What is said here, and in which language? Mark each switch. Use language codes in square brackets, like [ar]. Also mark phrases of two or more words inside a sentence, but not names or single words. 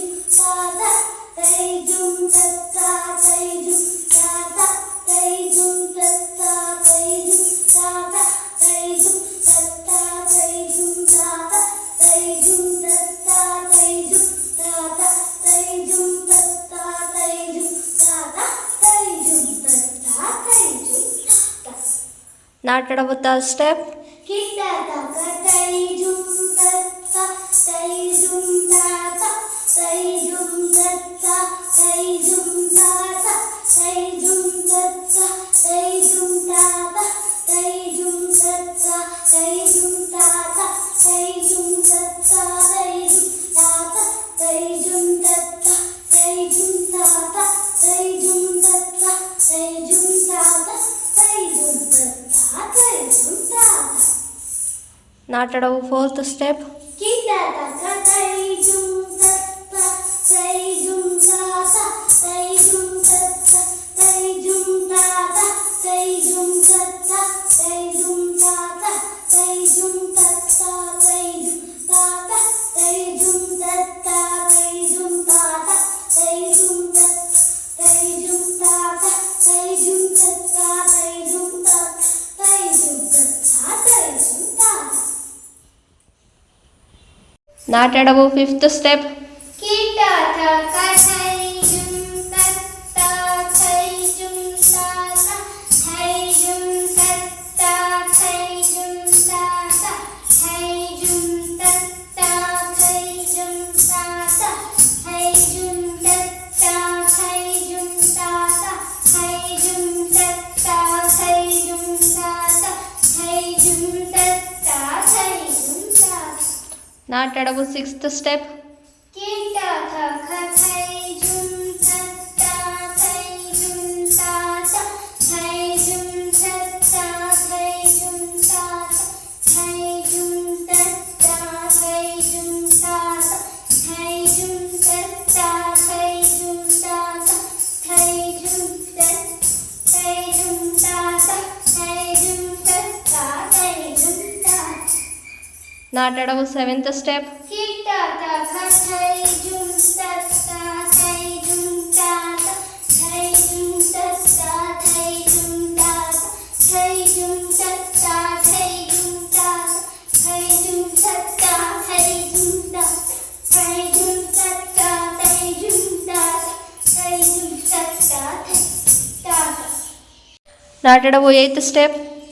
[en] ತಾತ ತೈ ಜುಂ ತತ್ತ ತೈ ಜುಂ ತಾತ ತೈ ಜುಂ ತತ್ತ ತೈ ಜುಂ ತಾತ ತೈ ಜುಂ ತತ್ತ ತೈ ಜುಂ ತಾತ ತೈ ಜುಂ ತತ್ತ ತೈ ಜುಂ ತಾತ ತೈ ಜುಂ ತತ್ತ ತೈ ಜುಂ ತಾತ ತೈ ಜುಂ ತತ್ತ ತೈ ಜುಂ ತಾತ. ನಾಟಡವು third step. ಕಿಟತಕ ತೈ ಜುಂ ತತ್ತ ತೈ ಜುಂ ತಾತ Sai jum tatta, sai jum tata, sai jum tatta, sai jum tata, sai jum tatta, sai jum tata, sai jum tatta, sai jum tata, sai jum tatta, sai jum tata, sai jum tatta, sai jum tata, sai jum tatta, sai jum tata. ನಾಟಡವು fourth step. Kita sai jum tatta, sai jum tata, sai jum tatta, sai jum tata, sai jum tatta, sai jum tata, sai jum tatta, sai jum tata, sai jum tatta, sai jum tata, sai jum tatta, sai jum tata, sai jum tatta, sai jum tata, sai jum tatta, sai jum tata. ನಾಟಡವು fifth step. Kita taka sai jum tatta, sai jum tata, sai jum tatta, sai jum tata, sai jum tatta, sai jum tata, sai jum tatta, sai jum tata, sai jum tatta, sai jum tata, sai jum tatta, sai jum tata. ನಾಟಡವು sixth step. Kita taka sai jum tatta, sai jum tata, sai jum tatta, sai jum tata, sai jum tatta, sai jum tata, sai jum tatta, sai jum tata, sai jum tatta, sai jum tata, sai jum tatta, sai jum tata. ನಾಟಡವು seventh step. Kita taka sai jum tatta, sai jum tata, sai jum tatta, sai jum tata, sai jum tatta, sai jum tata, sai jum tatta, sai jum tata, sai jum tatta, sai jum tata, sai jum tatta, sai tata. ನಾಟಡವು eighth step.